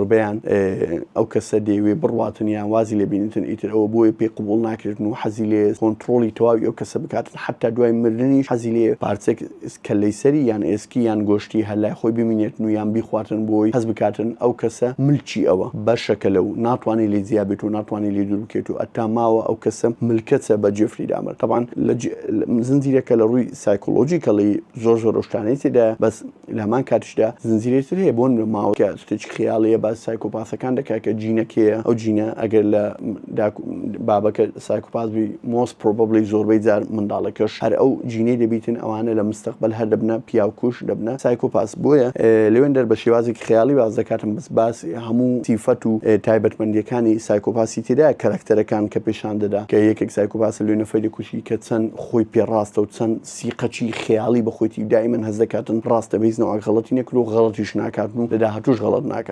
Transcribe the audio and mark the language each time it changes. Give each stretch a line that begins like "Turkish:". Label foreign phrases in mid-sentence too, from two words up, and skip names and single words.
Central Kurdish: ئەو کەسە دەیەوێ بڕواتن یان وازی لێ بینیتن ئیتر ئەوە بۆیە پێی قبول ناکرێت کردن و حەزی لێ کۆنتڕۆڵی تەواوی ئەو کەسە بکاتن حتا دوای مردنیش حەزی لێ پارچێک کەلەی سەری یان ئێسکی یان گۆشتی هەلای خۆی ببینێتن و یان بیخواتن بۆی حەز بکاتن ئەو کەسە ملکی ئەوە بەشەکە لەو ناتوانێت لێ زیاد بێت و ناتوانێت لێ دوور بکێت و ئەتا ماوە ئەو کەسە ملکەتە بە جێفری دامەر. طبعا زنجیرەکە لە ڕووی سایکۆلۆجیکەڵی زۆر شتانەی تێدا بەس لە هەمان کاتیشدا زنجیرێتر هەیە بۆ ماوەکە شتێکی خیاڵەیە بە سایکۆپاسەکان دەکات کە جینەکەیە ئەو جینە ئەگەر لە بابەکە سایکۆپاس بی
English: most probably
Central Kurdish: زۆربەی جار منداڵەکەش هەر ئەو جینەی دەبیتن ئەوانە لە مستەقبل هەر دەبنە پیاوکوش دەبنە سایکۆپاس. بۆیە لەوێندەر بە شێوازێکی خیاڵی باز دەکاتم بەس باس هەموو سیفەت و تایبەتمەندیەکانی سایکۆپاسی تێدا کەرەکتەرەکان کە پێشان دەدا کە یەکێک سایکۆپاسە لێ نەفەی دەکوشی کە چەند خۆی پێڕاستە و چەند سیقەچی خیاڵی بە خۆیتی دایمەن هەز دەکاتن ڕاستە بەهیچ غەڵەتی نەکرد و غەڵەتیش ناکاتن و لە داهاتووش غەڵەت ناکات.